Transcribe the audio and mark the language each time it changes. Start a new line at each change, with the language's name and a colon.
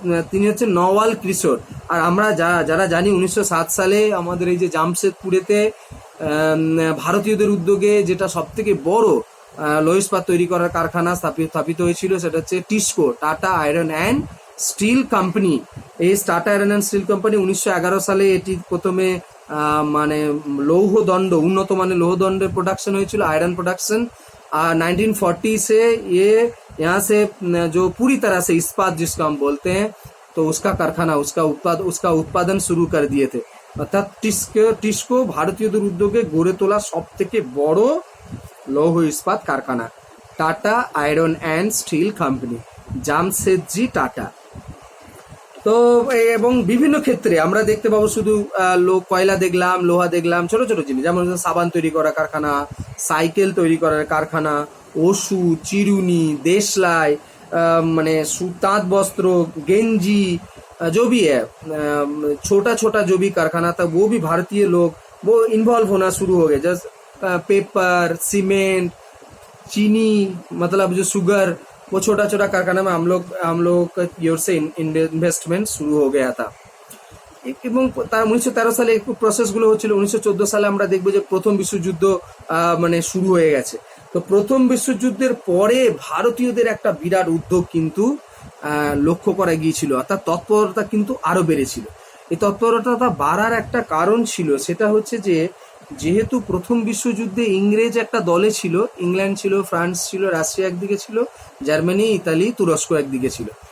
Bangla: তিনি হচ্ছে নওয়াল কিশোর। আর আমরা যারা জানি 1907 সালে আমাদের এই যে জামশেদপুরেতে ভারতীয়দের উদ্যোগে যেটা সব থেকে বড় লৌহ ইস্পাত তৈরি করার কারখানা স্থাপিত হয়েছিল, সেটা হচ্ছে TISCO, tata iron and steel company. এই tata iron and steel company 1911 সালে এটি প্রথমে মানে উন্নত মানের লৌহদণ্ডের প্রোডাকশন হয়েছিল,
Hindi: आयरन प्रोडक्शन। 1940 से ये यहाँ से जो पूरी तरह से इस्पात जिसको हम बोलते हैं, तो उसका कारखाना उसका उत्पादन शुरू कर दिए थे।
Bangla: অর্থাৎ টিসকো ভারতীয়দের উদ্যোগে গড়ে তোলা সব থেকে বড় লৌহ ইস্পাত কারখানা tata iron and steel company, Jamsetji tata. তো এবং বিভিন্ন ক্ষেত্রে আমরা দেখতে পাবো শুধু কয়লা দেখলাম, লোহা দেখলাম, ছোট ছোট জিনিস যেমন সাবান তৈরি করার কারখানা, সাইকেল তৈরি করার কারখানা, ওষুধ, চিরুনি, দেশলাই, মানে তাঁত বস্ত্র,
Hindi: गेंजी, जो भी है छोटा छोटा जो भी कारखाना था वो भी भारतीय लोग वो इन्वॉल्व होना शुरू हो गए। जैसे पेपर, सीमेंट, चीनी, मतलब जो शुगर, वो छोटा छोटा कारखाना में हम लोग का की ओर से इन्वेस्टमेंट शुरू हो गया था।
Bangla: এবং তার 1913 সালে একটু প্রসেসগুলো হচ্ছিল। 1914 সালে আমরা দেখবো যে প্রথম বিশ্বযুদ্ধ মানে শুরু হয়ে গেছে। তো প্রথম বিশ্বযুদ্ধের পরে ভারতীয়দের একটা বিরাট উদ্যোগ কিন্তু লক্ষ্য করা গিয়েছিল, অর্থাৎ তৎপরতা কিন্তু আরো বেড়েছিল। এই তৎপরতা বাড়ার একটা কারণ ছিল, সেটা হচ্ছে যে যেহেতু প্রথম বিশ্বযুদ্ধে ইংরেজ একটা দলে ছিল, ইংল্যান্ড ছিল, ফ্রান্স ছিল, রাশিয়া একদিকে ছিল, জার্মানি, ইতালি, তুরস্ক একদিকে ছিল।